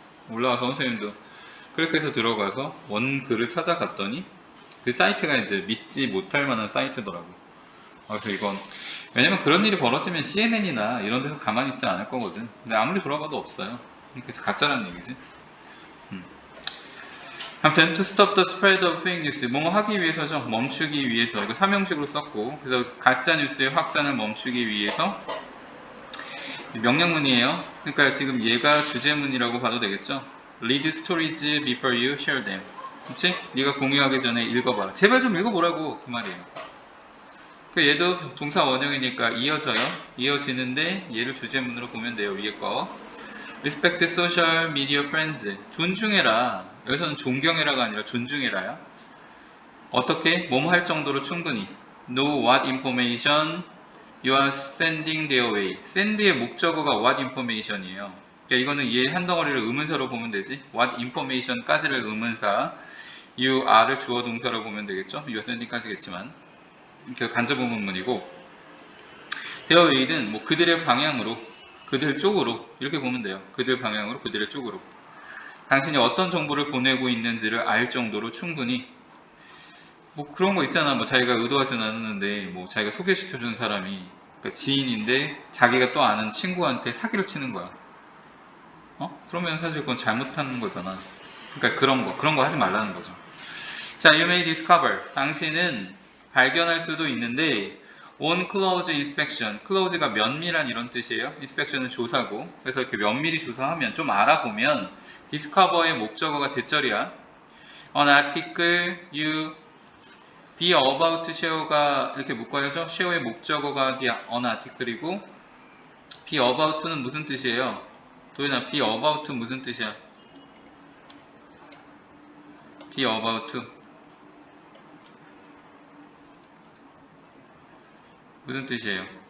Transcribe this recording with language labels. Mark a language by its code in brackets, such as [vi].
[ko] 올라와서 선생님도 그렇게 해서 들어가서 원글을 찾아갔더니 그 사이트가 이제 믿지 못할 만한 사이트더라고. 그래서 이건, 왜냐면 그런 일이 벌어지면 CNN이나 이런 데서 가만히 있지 않을 거거든. 근데 아무리 돌아봐도 없어요. 그래서 가짜라는 얘기지. [en] 아무튼 to stop the spread of fake news, [ko] 뭐뭐 하기 위해서죠. 멈추기 위해서. 이거 삼형식으로 썼고, 그래서 가짜 뉴스의 확산을 멈추기 위해서 명령문이에요. 그러니까 지금 얘가 주제문이라고 봐도 되겠죠. [en] Read stories before you share them. [ko] 그치? 네가 공유하기 전에 읽어봐라. 제발 좀 읽어보라고, 그 말이에요. 얘도 동사 원형이니까 이어져요. 이어지는데 얘를 주제문으로 보면 돼요. 위에 거. [en] Respect social media friends. [ko] 존중해라. 여기서는 존경해라가 아니라 존중해라야. 어떻게? 뭐뭐 할 정도로 충분히. [en] Know what information you are sending their way. [ko] send의 목적어가 [en] what information [ko] 이에요. 그러니까 이거는 얘 한 덩어리를 의문사로 보면 되지. [en] what information [ko] 까지를 의문사, [en] you are [ko] 를 주어 동사로 보면 되겠죠. [en] you are sending [ko] 까지겠지만 간접 의문문이고, [en] their way [ko] 는 뭐 그들의 방향으로, 그들 쪽으로 이렇게 보면 돼요. 그들 방향으로, 그들의 쪽으로. 당신이 어떤 정보를 보내고 있는지를 알 정도로 충분히. 뭐 그런 거 있잖아. 뭐 자기가 의도하진 않았는데 뭐 자기가 소개시켜준 사람이, 그러니까 지인인데 자기가 또 아는 친구한테 사기를 치는 거야. 그러면 사실 그건 잘못하는 거잖아. 그러니까 그런 거 하지 말라는 거죠. [en] 자, you may discover. [ko] 당신은 발견할 수도 있는데 [en] on close inspection. [ko] close가 면밀한 이런 뜻이에요. inspection은 조사고. 그래서 이렇게 면밀히 조사하면, 좀 알아보면 discover의 목적어가 대절이야. [en] an article you be about share가 [ko] 이렇게 묶어야죠. share의 목적어가 an article이고, [en] be about [ko] 는 무슨 뜻이에요? 도현아, [en] be about [ko] 무슨 뜻이야? [en] be about [ko] 무슨 뜻이에요?